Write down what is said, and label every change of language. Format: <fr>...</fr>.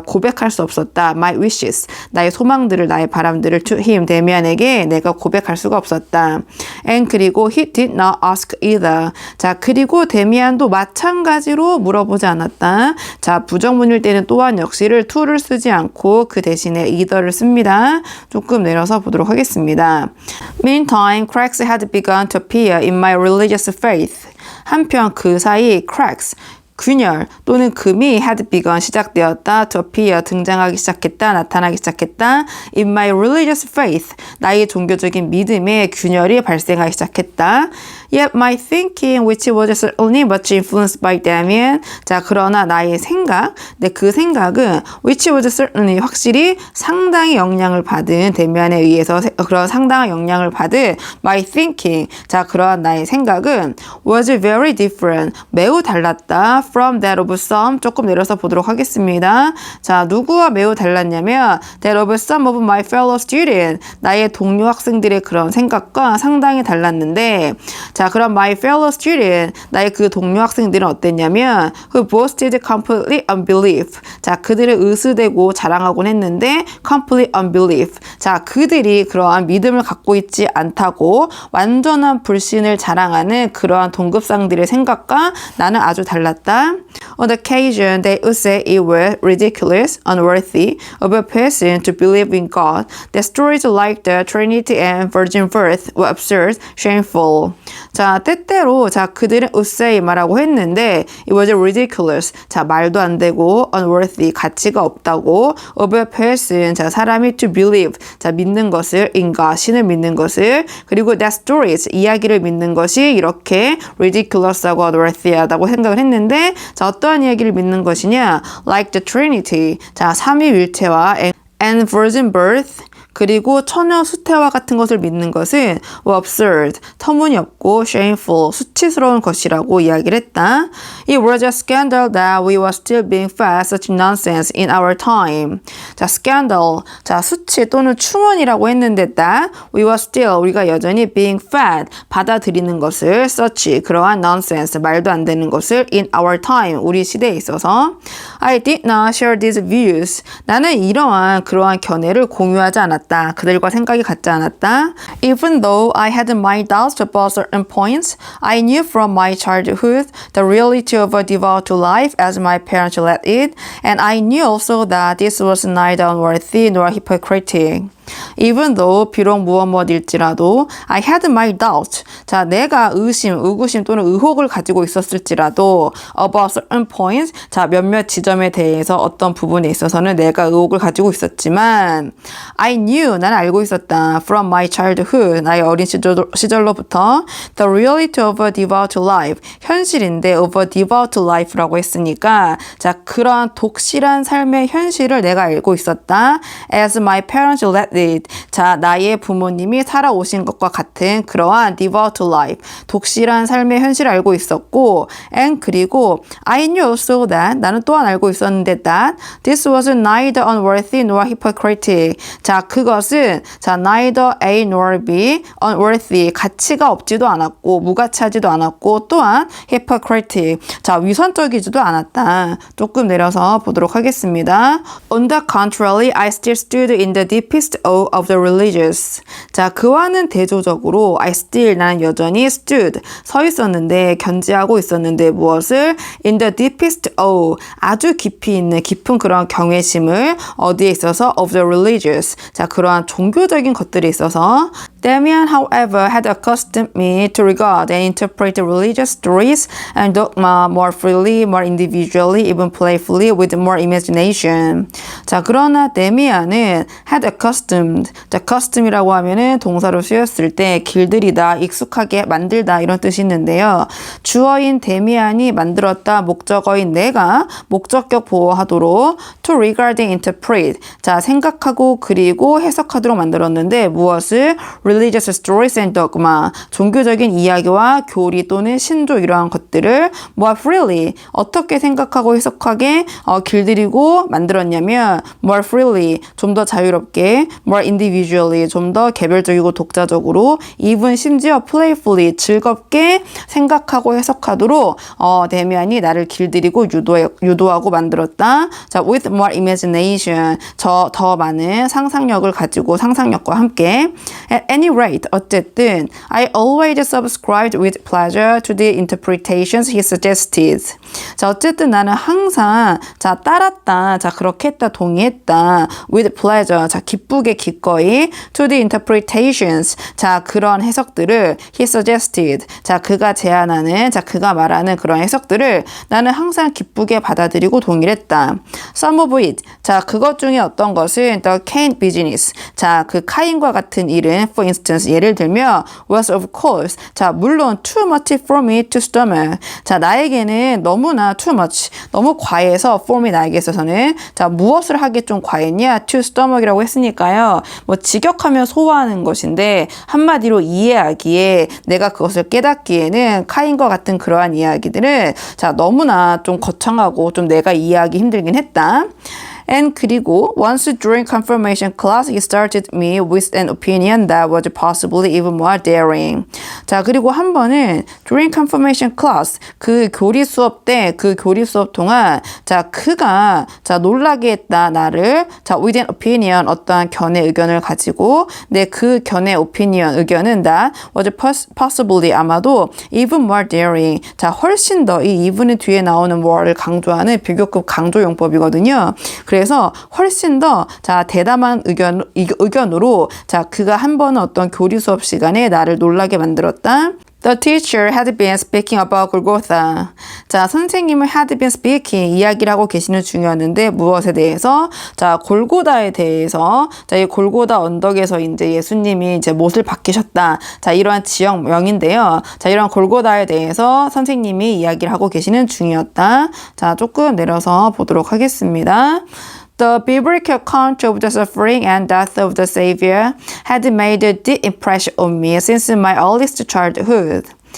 <ko>고백할 수 없었다.</ko> <en>my wishes.</en> <ko>나의 소망들을, 나의 바람들을</ko> <en>to him,</en> <ko>데미안에게 내가 고백할 수가 없었다.</ko> <en>and</en> <ko>그리고</ko> <en>he did not ask either.</en> <ko>자, 그리고 데미안도 마찬가지로 물어보지 않았다. 자, 부정문일 때는 또한 역시를 to를 쓰지 않고 그 대신에 either를 씁니다. 조금 내려서 보도록 하겠습니다.</ko> <en>Meantime, cracks had begun to appear in my religious faith.</en> <ko>한편 그 사이 cracks, 균열 또는 금이</ko> <en>had begun</en> <ko>시작되었다.</ko> <en>to appear</en> <ko>등장하기 시작했다. 나타나기 시작했다.</ko> <en>in my religious faith</en> <ko>나의 종교적인 믿음에 균열이 발생하기 시작했다.</ko> <en>Yet my thinking, which was certainly much influenced by Damien.</en> <ko>자, 그러나 나의 생각, 그 생각은</ko> <en>which was certainly</en> <ko>확실히 상당히 영향을 받은 데미안에 의해서 그런 상당한 영향을 받은</ko> <en>my thinking.</en> <ko>자, 그러한 나의 생각은</ko> <en>was very different.</en> <ko>매우 달랐다.</ko> <en>From that of some.</en> <ko>조금 내려서 보도록 하겠습니다. 자, 누구와 매우 달랐냐면</ko> <en>that of some of my fellow students.</en> <ko>나의 동료 학생들의 그런 생각과 상당히 달랐는데 자, 그럼</ko> <en>my fellow student,</en> <ko>나의 그 동료 학생들은 어땠냐면</ko> <en>who boasted completely unbelief.</en> <ko>자, 그들은 의수되고 자랑하곤 했는데</ko> <en>complete unbelief.</en> <ko>자, 그들이 그러한 믿음을 갖고 있지 않다고 완전한 불신을 자랑하는 그러한 동급상들의 생각과 나는 아주 달랐다.</ko> <en>On the occasion, they would say it was ridiculous, unworthy of a person to believe in God. That stories like the Trinity and virgin birth were absurd, shameful.</en> <ko>자, 때때로 자 그들은</ko> <en>would say</en> <ko>말하고 했는데</ko> <en>it was ridiculous.</en> <ko>자, 말도 안 되고 unworthy 가치가 없다고 of a person 자 사람이</ko> <en>to believe</en> <ko>자 믿는 것을 in God 신을 믿는 것을 그리고</ko> <en>that stories</en> <ko>이야기를 믿는 것이 이렇게 ridiculous하고 unworthy하다고 생각을 했는데 자 어떠한 이야기를 믿는 것이냐</ko> <en>like the Trinity</en> <ko>자 삼위일체와</ko> <en>and virgin birth</en> <ko>그리고 처녀 수태화 같은 것을 믿는 것은 absurd, 터무니없고 shameful, 수치스러운 것이라고 이야기를 했다.</ko> <en>It was a scandal that we were still being fed such nonsense in our time.</en> <ko>자, scandal, 자, 수치 또는 충언이라고 했는데</ko> <en>that we were still,</en> <ko>우리가 여전히</ko> <en>being fed,</en> <ko>받아들이는 것을 such, 그러한 nonsense, 말도 안 되는 것을</ko> <en>in our time,</en> <ko>우리 시대에 있어서</ko> <en>I did not share these views.</en> <ko>나는 이러한 그러한 견해를 공유하지 않았다. 그들과 생각이 같지 않았다.</ko> <en>Even though I had my doubts about certain points, I knew from my childhood the reality of a devout life as my parents led it, and I knew also that this was neither unworthy nor hypocritic. Even though</en> <ko>비록 무엇일지라도</ko> <en>I had my doubts.</en> <ko>자, 내가 의구심 또는 의혹을 가지고 있었을지라도</ko> <en>about certain points.</en> <ko>자, 몇몇 지점에 대해서 어떤 부분에 있어서는 내가 의혹을 가지고 있었지만</ko> <en>I knew,</en> <ko>나는 알고 있었다.</ko> <en>From my childhood,</en> <ko>나의 어린 시절로부터</ko> <en>the reality of a devout life.</en> <ko>현실인데</ko> <en>of a devout life라고</en> <ko>했으니까 자, 그러한 독실한 삶의 현실을 내가 알고 있었다.</ko> <en>As my parents led</en> <ko>자, 나의 부모님이 살아오신 것과 같은 그러한 devout life, 독실한 삶의 현실을 알고 있었고 and 그리고</ko> <en>I knew also that,</en> <ko>나는 또한 알고 있었는데</ko> <en>that this was neither unworthy nor hypocritic.</en> <ko>자, 그것은 자, neither A nor B, unworthy, 가치가 없지도 않았고 무가치하지도 않았고 또한 hypocritic, 자, 위선적이지도 않았다. 조금 내려서 보도록 하겠습니다.</ko> <en>On the contrary, I still stood in the deepest of the religious.</en> <ko>자, 그와는 대조적으로</ko> <en>I still,</en> <ko>나는 여전히 stood, 서 있었는데, 견지하고 있었는데 무엇을?</ko> <en>In the deepest of,</en> <ko>아주 깊이 있는 깊은 그런 경외심을 어디에 있어서?</ko> <en>Of the religious.</en> <ko>자, 그러한 종교적인 것들에 있어서</ko> <en>Damien, however, had accustomed me to regard and interpret religious stories and dogma more freely, more individually, even playfully, with more imagination.</en> <ko>자, 그러나 데미안은 had accustomed. 자, custom이라고 하면은 동사로 쓰였을 때 길들이다, 익숙하게 만들다 이런 뜻이 있는데요. 주어인 데미안이 만들었다, 목적어인 내가 목적격 보호하도록</ko> <en>to regard and interpret.</en> <ko>자, 생각하고 그리고 해석하도록 만들었는데 무엇을?</ko> <en>religious stories and dogma.</en> <ko>종교적인 이야기와 교리 또는 신조 이러한 것들을</ko> <en>more freely</en> <ko>어떻게 생각하고 해석하게 길들이고 만들었냐면 more freely 좀 더 자유롭게</ko> <en>more individually</en> <ko>좀 더 개별적이고 독자적으로 even 심지어 playfully 즐겁게 생각하고 해석하도록 데미안이 나를 길들이고 유도하고 만들었다.</ko> <en>자, with more imagination</en> <ko>더 많은 상상력을 가지고 상상력과 함께</ko> <en>at any rate</en> <ko>어쨌든</ko> <en>I always subscribed with pleasure to the interpretations he suggested.</en> <ko>자, 어쨌든 나는 항상 자 따랐다. 자 그렇게 했다. 동의했다.</ko> <en>with pleasure</en> <ko>자 기쁘게 기꺼이</ko> <en>to the interpretations</en> <ko>자 그런 해석들을</ko> <en>he suggested</en> <ko>자 그가 제안하는 자 그가 말하는 그런 해석들을 나는 항상 기쁘게 받아들이고 동의를 했다.</ko> <en>Some of it</en> <ko>자 그것 중에 어떤 것은</ko> <en>the Cain business</en> <ko>자 그 카인과 같은 일은</ko> <en>for instance</en> <ko>예를 들면</ko> <en>was of course</en> <ko>자 물론</ko> <en>too much for me to stomach</en> <ko>자 나에게는 너무나 too much 너무 과해서 for me 나에게 있어서는 자 무엇을 하기 좀 과했냐 to stomach이라고 했으니까요 뭐 직역하면 소화하는 것인데 한마디로 이해하기에 내가 그것을 깨닫기에는 카인과 같은 그러한 이야기들은 자 너무나 좀 거창하고 좀 내가 이해하기 힘들긴 했다.</ko> <en>And</en> <ko>그리고</ko> <en>once during confirmation class, he started me with an opinion that was possibly even more daring.</en> <ko>자, 그리고 한 번은</ko> <en>during confirmation class,</en> <ko>그 교리 수업 때, 그 교리 수업 동안, 자, 그가, 자, 놀라게 했다, 나를, 자,</ko> <en>with an opinion,</en> <ko>어떠한 견해 의견을 가지고, 내 그 견해 opinion, 의견은</ko> <en>that was possibly,</en> <ko>아마도</ko> <en>even more daring.</en> <ko>자, 훨씬 더 이 even은 뒤에 나오는 more를 강조하는 비교급 강조 용법이거든요. 그래서 훨씬 더 자 대담한 의견으로 자 그가 한 번은 어떤 교리 수업 시간에 나를 놀라게 만들었다.</ko> <en>The teacher had been speaking about Golgotha.</en> <ko>자, 선생님은</ko> <en>had been speaking,</en> <ko>이야기를 하고 계시는 중이었는데, 무엇에 대해서? 자, 골고다에 대해서, 자, 이 골고다 언덕에서 이제 예수님이 이제 못을 박히셨다. 자, 이러한 지역명인데요. 자, 이러한 골고다에 대해서 선생님이 이야기를 하고 계시는 중이었다. 자, 조금 내려서 보도록 하겠습니다.</ko> <en>The biblical account of the suffering and death of the Savior had made a deep impression on me since my earliest childhood.</en>